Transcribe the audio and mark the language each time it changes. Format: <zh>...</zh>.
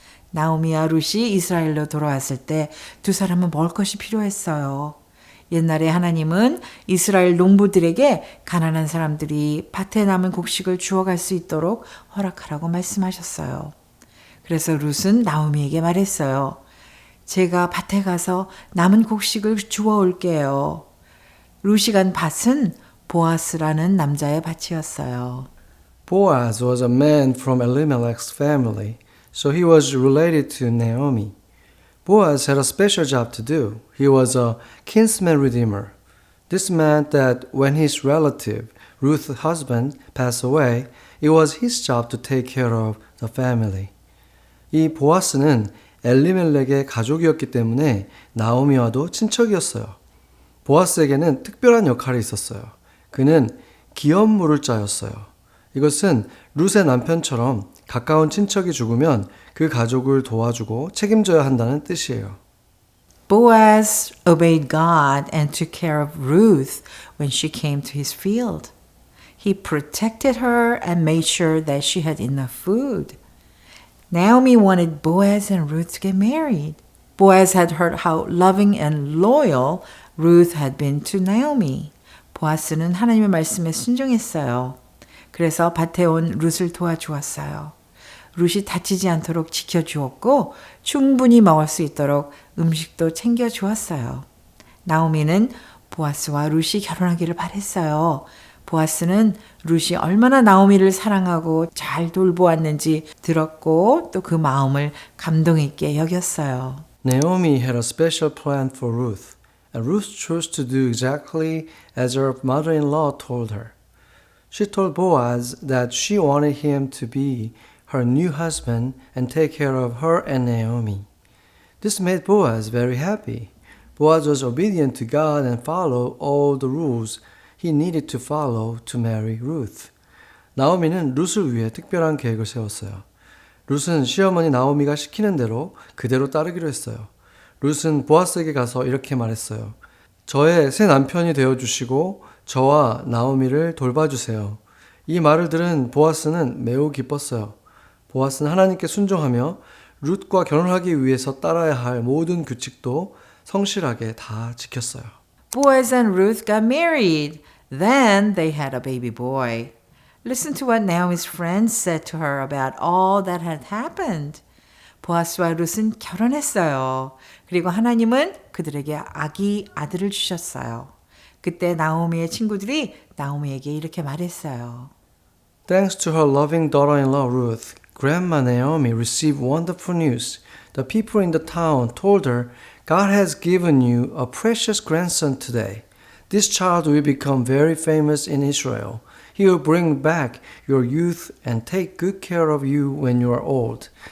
<ko>나오미와 룻이 이스라엘로 돌아왔을 때 두 사람은 먹을 것이 필요했어요. 옛날에 하나님은 이스라엘 농부들에게 가난한 사람들이 밭에 남은 곡식을 주워갈 수 있도록 허락하라고 말씀하셨어요. 그래서 룻은 나오미에게 말했어요. 제가 밭에 가서 남은 곡식을 주워올게요. 룻이 간 밭은 보아스라는 남자의 밭이었어요.</ko> <en>Boaz was a man from Elimelech's family, so he was related to Naomi. Boaz had a special job to do. He was a kinsman redeemer. This meant that when his relative, Ruth's husband, passed away, it was his job to take care of the family.</en> <ko>이 보아스는 엘리멜렉의 가족이었기 때문에 나오미와도 친척이었어요. 보아스에게는 특별한 역할이 있었어요. 그는 기업물을 짜였어요. 이것은 룻의 남편처럼 가까운 친척이 죽으면 그 가족을 도와주고 책임져야 한다는 뜻이에요.</ko> <en>Boaz obeyed God and took care of Ruth when she came to his field. He protected her and made sure that she had enough food. Naomi wanted Boaz and Ruth to get married. Boaz had heard how loving and loyal Ruth had been to Naomi.</en> <ko>보아스는 하나님의 말씀에 순종했어요. 그래서 밭에 온 룻을 도와주었어요. 룻이 다치지 않도록 지켜주었고 충분히 먹을 수 있도록 음식도 챙겨주었어요. 나오미는 보아스와 룻이 결혼하기를 바랬어요. 보아스는 룻이 얼마나 나오미를 사랑하고 잘 돌보았는지 들었고 또 그 마음을 감동 있게 여겼어요.</ko> <en>Naomi had a special plan for Ruth, and Ruth chose to do exactly as her mother-in-law told her. She told Boaz that she wanted him to be her new husband and take care of her and Naomi. This made Boaz very happy. Boaz was obedient to God and followed all the rules he needed to follow to marry Ruth.</en> <ko>나오미는 룻을 위해 특별한 계획을 세웠어요. 룻은 시어머니 나오미가 시키는 대로 그대로 따르기로 했어요. 룻은 보아스에게 가서 이렇게 말했어요. 저의 새 남편이 되어주시고 저와 나오미를 돌봐주세요. 이 말을 들은 보아스는 매우 기뻤어요. 보아스는 하나님께 순종하며 룻과 결혼하기 위해서 따라야 할 모든 규칙도 성실하게 다 지켰어요.</ko> <en>Boaz and Ruth got married. Then they had a baby boy. Listen to what Naomi's friends said to her about all that had happened.</en> <ko>보아스와 룻은 결혼했어요. 그리고 하나님은 그들에게 아들을 주셨어요. 그때 나오미의 친구들이 나오미에게 이렇게 말했어요.</ko> <en>Thanks to her loving daughter-in-law Ruth, Grandma Naomi received wonderful news. The people in the town told her, God has given you a precious grandson today. This child will become very famous in Israel. He will bring back your youth and take good care of you when you are old.</en>